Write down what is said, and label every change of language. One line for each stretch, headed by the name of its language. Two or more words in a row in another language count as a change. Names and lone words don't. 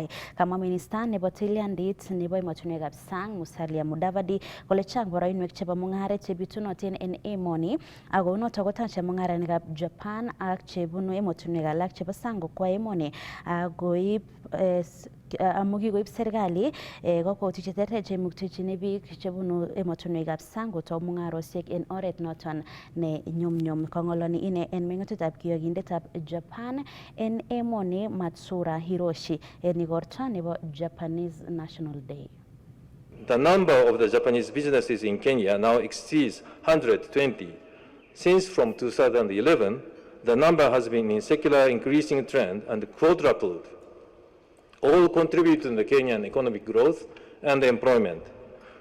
Kalenjin: Kamwa minista nebo tilyandit nebo emotinwekab sang Musalia Mudavadi kole chang boroinwek chebo mung'aret chebitunotin en emoni ako notok kotache mung'arainikab Japan ak chebunu emotinwek alak chebo sang kokwa emoni akoib amu kikoib serikali kokwautik cheterter cheimuktechini biik chebunu emotinwekab sang kotou mung'arosiek en oret noton ne nyumnyum. Kong'oloni ine en meng'otetab kiyokindetab Japan en emoni Matsura Hiroshi en igorto nebo Japanese National Day.
English: The number of the Japanese businesses in Kenya now exceeds 120. Since from 2011, the number has been in secular increasing trend and quadrupled. All contribute to the Kenyan economic growth and employment.